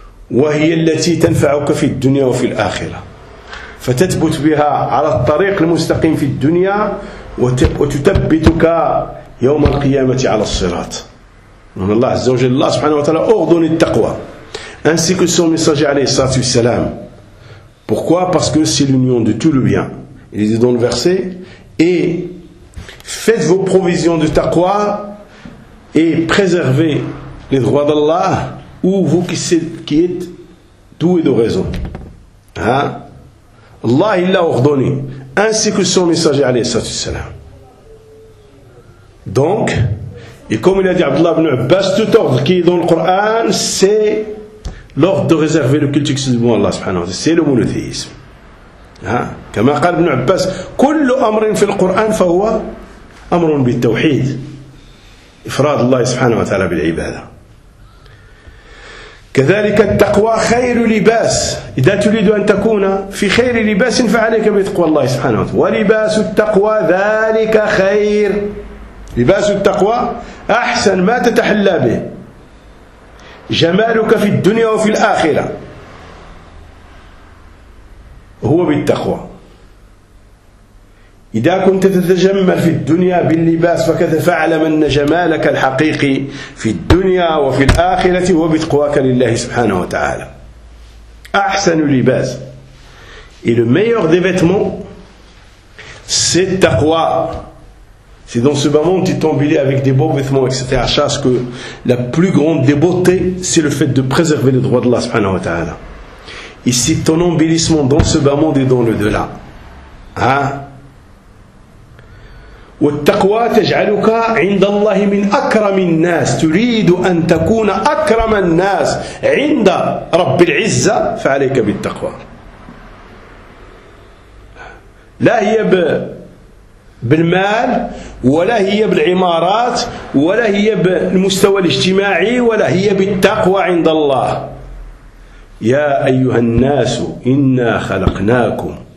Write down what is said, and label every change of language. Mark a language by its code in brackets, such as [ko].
[ar] وهي التي تنفعك في الدنيا وفي الآخرة فتثبت بها على الطريق المستقيم في الدنيا وتثبتك يوم القيامة على الصراط من الله عز وجل الله سبحانه وتعالى أغضن التقوى [fr] ainsi que son messager [ar] alayhi salam. [fr] Pourquoi? Parce que c'est l'union de tout le bien. Il dit dans le verset, et faites vos provisions de taqwa et préservez les droits d'Allah ou vous qui êtes doué de raison. Allah il l'a ordonné ainsi que son messager alayhi salam. Donc, et comme il a dit Abdullah ibn Abbas, tout ordre qui est dans le Coran, c'est l'ordre de réserver le culte exclusivement à Allah subhanahu wa ta'ala, c'est le monothéisme. Comme a dit [ar] Ibn Abbas, كل امر في القران فهو امر بالتوحيد. افراد الله سبحانه وتعالى بالعباده. كذلك التقوى خير لباس. اذا تريد ان تكون في خير لباس فعليك بتقوى الله سبحانه وتعالى. ولباس التقوى ذلك خير. لباس التقوى احسن ما تتحلى به. جمالك في الدنيا وفي الآخرة هو بالتقوى إذا كنت تتجمل في الدنيا باللباس فكذا فاعلم أن جمالك الحقيقي في الدنيا وفي الآخرة هو بتقواك لله سبحانه وتعالى أحسن لباس [fr] Et le meilleur des vêtements c'est [ar] التقوى [fr] C'est dans ce moment que tu t'embellis avec des beaux vêtements, etc. Sache que la plus grande des beautés, c'est le fait de préserver les droits d'Allah subhanahu wa ta'ala. Et c'est ton embellissement dans ce bas monde et dans le delà. [ar] والتقوى تجعلك عند الله من أكرم الناس تريد أن تكون أكرم الناس عند رب العزة فعليك بالتقوى لا هي بالمال ولا هي بالعمارات ولا هي بالمستوى الاجتماعي ولا هي بالتقوى عند الله يا أيها الناس إنا خلقناكم